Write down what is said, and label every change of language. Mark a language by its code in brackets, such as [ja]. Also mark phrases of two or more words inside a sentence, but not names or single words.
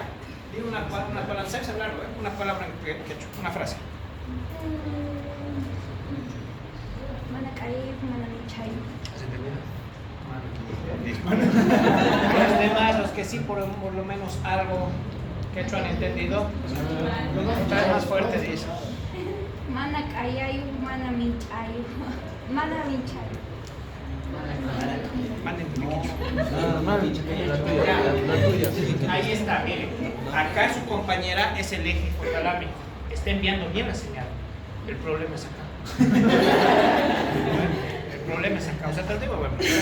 [es] Dime una palabra, ¿sabes hablar? Una palabra en quechua, una frase. ¿Se termina? que sí, por lo menos algo que han entendido. Otra vez más fuerte, dice. [qu] Mana kayayo, mana minchayo. Mana minchayo. [es] La tuya. Ahí está, miren. Acá su compañera es el eje hipotalámico. Está enviando bien la señal. El problema es acá. El problema es acá. O sea, te digo, bueno.